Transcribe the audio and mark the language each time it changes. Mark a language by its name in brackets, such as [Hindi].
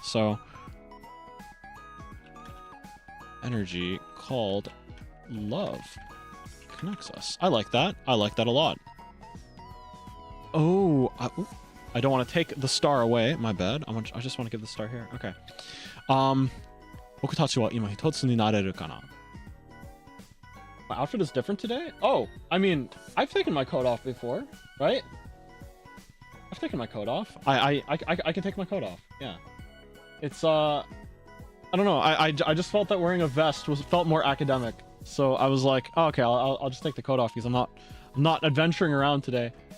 [English] So energy called love connects us. I like that. I like that a lot. Oh, I don't want to take the star away. My bad. I just want to give the star here. Okay. [Japanese] 僕たちは今一つになれるかな? [English] My outfit is different today? Oh, I mean, I've taken my coat off before, right? I've taken my coat off. I can take my coat off. Yeah. It's I don't know. I just felt that wearing a vest felt more academic. So I was like, oh, okay, I'll just take the coat off because I'm not adventuring around today.